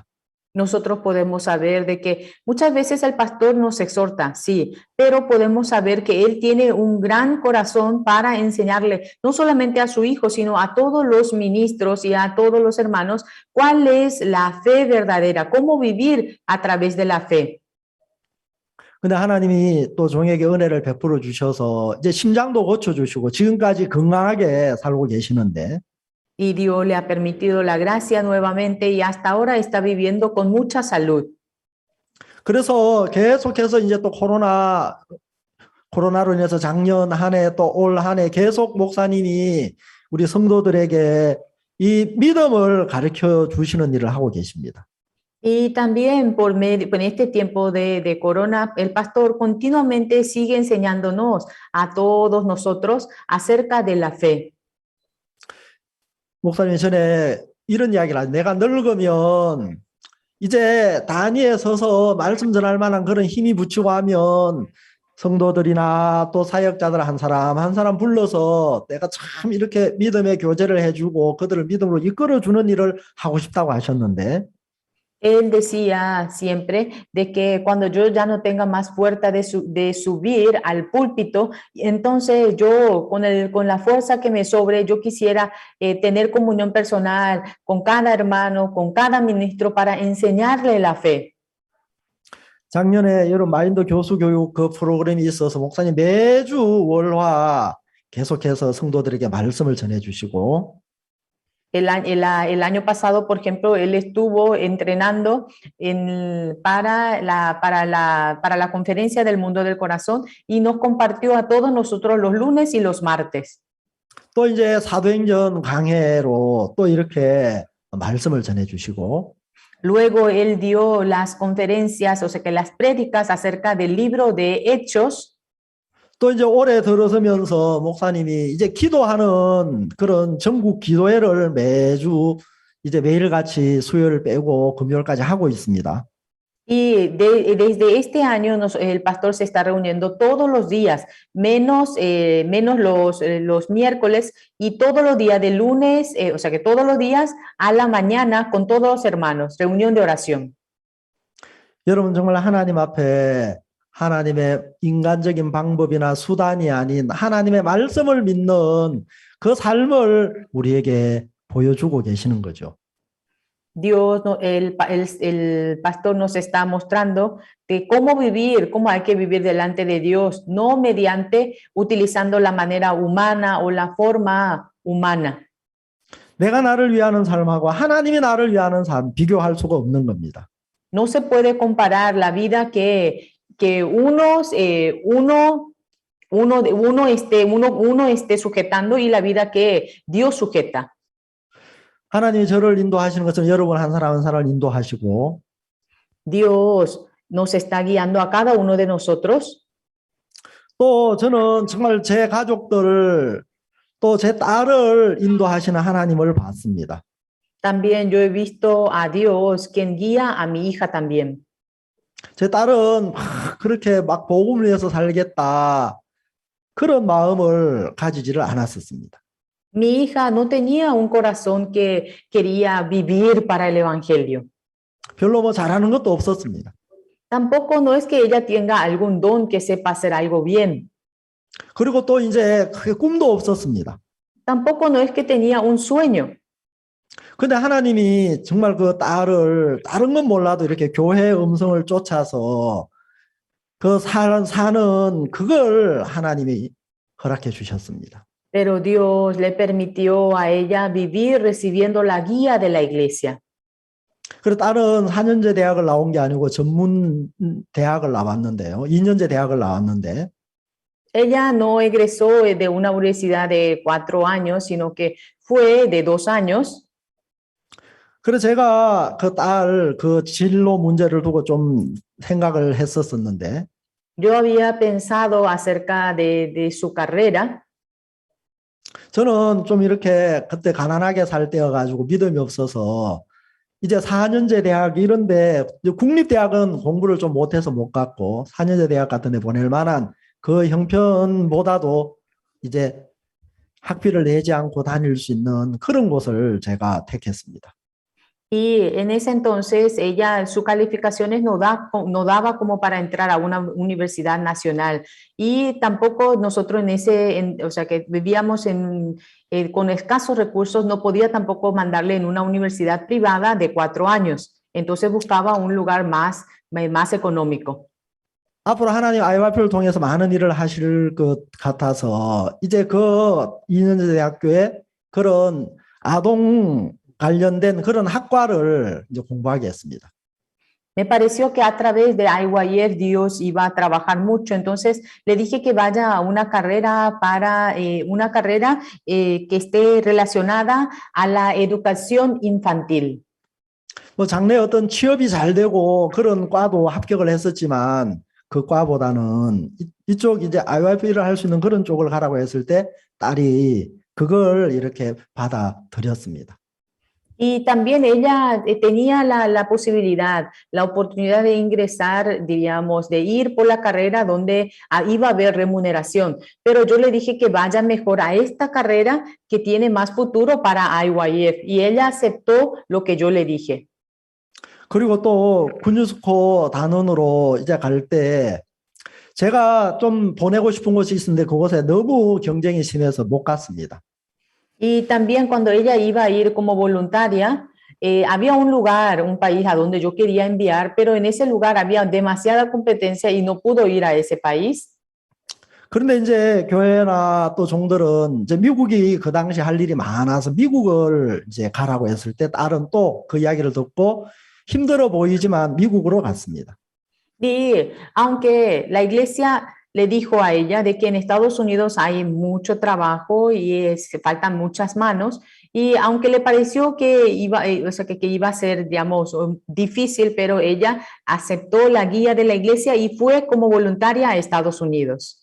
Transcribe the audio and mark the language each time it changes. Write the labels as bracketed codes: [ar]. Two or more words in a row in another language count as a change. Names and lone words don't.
[es] Nosotros podemos saber de que muchas veces el pastor nos exhorta, sí, pero podemos saber que él tiene un gran corazón para enseñarle no solamente a su hijo, sino a todos los ministros y a todos los hermanos cuál es la fe verdadera, cómo vivir a través de la fe. [ko] 근데 하나님이 또 종에게 은혜를 베풀어 주셔서 이제 심장도 고쳐 주시고 지금까지 건강하게 살고 계시는데 [es] Y Dios le ha permitido la gracia nuevamente y hasta ahora está viviendo con mucha salud. [ko] 그래서 계속해서 이제 또 코로나로 인해서 작년 한 해 또 올 한 해 계속 목사님이 우리 성도들에게 이 믿음을 가르쳐 주시는 일을 하고 계십니다. [es] Y también en este tiempo de corona, el pastor continuamente sigue enseñándonos a todos nosotros acerca de la fe. [ko] 목사님이 전에 이런 이야기를 하죠. 내가 늙으면 이제 단위에 서서 말씀 전할 만한 그런 힘이 붙이고 하면 성도들이나 또 사역자들 한 사람 불러서 내가 참 이렇게 믿음의 교제를 해주고 그들을 믿음으로 이끌어주는 일을 하고 싶다고 하셨는데 [es] Él decía siempre de que cuando yo ya no tenga más fuerza de subir al púlpito, entonces yo con la fuerza que me sobre, yo quisiera tener comunión personal con cada hermano, con cada ministro para enseñarle la fe. [ko] 작년에 여러 마인드 교수 교육 그 프로그램이 있어서 목사님 매주 월화 계속해서 성도들에게 말씀을 전해주시고 [es] El año pasado, por ejemplo, él estuvo entrenando para la conferencia del mundo del corazón y nos compartió a todos nosotros los lunes y los martes. [ko] 또 이제 사도행전 강해로 또 이렇게 말씀을 전해 주시고 [es] Luego él dio las conferencias, o sea que las prédicas acerca del libro de Hechos. [ko] 또 이제 올해 들어서면서 목사님이 이제 기도하는 그런 전국 기도회를 매주 이제 매일같이 수요일 빼고 금요일까지 하고 있습니다. [es] Y desde este año el pastor se está reuniendo todos los días, menos los miércoles y todos los días de lunes, o sea que todos los días a la mañana con todos los hermanos, reunión de oración. [ko] 여러분 정말 하나님 앞에 하나님의 인간적인 방법이나 수단이 아닌 하나님의 말씀을 믿는 그 삶을 우리에게 보여주고 계시는 거죠. [es] Dios, el pastor nos está mostrando de cómo vivir, cómo hay que vivir delante de Dios, no mediante utilizando la manera humana o la forma humana. [ko] 내가 나를 위하는 삶하고 하나님이 나를 위하는 삶 비교할 수가 없는 겁니다. [es] No se puede comparar la vida que uno esté sujetando y la vida que Dios sujeta. [ko] 하나님이 저를 인도하시는 것은 여러분 한 사람 한 사람을 인도하시고 [es] Dios nos está guiando a cada uno de nosotros. [ko] 또 저는 정말 제 가족들을 또 제 딸을 인도하시는 하나님을 봤습니다. [es] También yo he visto a Dios quien guía a mi hija también. [ko] 제 딸은 막 그렇게 막 복음을 위해서 살겠다 그런 마음을 가지지를 않았었습니다. [es] Mi hija no tenía un corazón que quería vivir para el evangelio. [ko] 별로 뭐 잘하는 것도 없었습니다. [es] Tampoco no es que ella tenga algún don que sepa hacer algo bien. [ko] 그리고 또 이제 크게 꿈도 없었습니다. [es] Tampoco no es que tenía un sueño. [ko] 근데 하나님이 정말 그 딸을 다른 건 몰라도 이렇게 교회의 음성을 쫓아서 그 사는 그걸 하나님이 허락해 주셨습니다. [es] Pero Dios le permitió a ella vivir recibiendo la guía de la iglesia. [ko] 그래서 딸은 4년제 대학을 나온 게 아니고 전문 대학을 나왔는데요. 2년제 대학을 나왔는데 [es] Ella no egresó de una universidad de 4 años, sino que fue de 2 años. [ko] 그래서 제가 그 딸 그 진로 문제를 두고 좀 생각을 했었었는데 [es] Yo había pensado acerca de su carrera. [ko] 저는 좀 이렇게 그때 가난하게 살 때여가지고 믿음이 없어서 이제 4년제 대학 이런데 국립대학은 공부를 좀 못해서 못 갔고 4년제 대학 같은 데 보낼 만한 그 형편보다도 이제 학비를 내지 않고 다닐 수 있는 그런 곳을 제가 택했습니다. [es] Y en ese entonces ella, sus calificaciones no daba como para entrar a una universidad nacional. Y tampoco nosotros o sea que vivíamos con escasos recursos, no podía tampoco mandarle en una universidad privada de 4 años. Entonces buscaba un lugar más económico. [ko] 앞으로 하나님 IYP를 통해서 많은 일을 하실 것 같아서 이제 그 2년제 대학교에 그런 아동 관련된 그런 학과를 이제 공부하게 했습니다. [es] Me pareció que a través de IYF Dios iba a trabajar mucho, entonces le dije que vaya a una carrera que esté relacionada a la educación infantil. [ko] 뭐 장래 어떤 취업이 잘 되고 그런 과도 합격을 했었지만 그 과보다는 이쪽 이제 IYP를 할 수 있는 그런 쪽을 가라고 했을 때 딸이 그걸 이렇게 받아들였습니다. [es] Y también ella tenía la posibilidad, la oportunidad de ingresar, diríamos, de ir por la carrera donde iba a haber remuneración. Pero yo le dije que vaya mejor a esta carrera que tiene más futuro para IYF. Y ella aceptó lo que yo le dije. [ko] 그리고 또 군유스코 단원으로 이제 갈 때 제가 좀 보내고 싶은 곳이 있었는데 그곳에 너무 경쟁이 심해서 못 갔습니다. [es] Y también cuando ella iba a ir como voluntaria, había un país a donde yo quería enviar, pero en ese lugar había demasiada competencia y no pudo ir a ese país. [ko] 그런데 이제 교회나 또 종들은 이제 미국이 그 당시 할 일이 많아서 미국을 이제 가라고 했을 때 딸은 또 그 이야기를 듣고 힘들어 보이지만 미국으로 갔습니다. [es] Y aunque la iglesia le dijo a ella de que en Estados Unidos hay mucho trabajo y faltan muchas manos, y aunque le pareció que iba, o sea, que iba a ser, digamos, difícil, pero ella aceptó la guía de la iglesia y fue como voluntaria a Estados Unidos.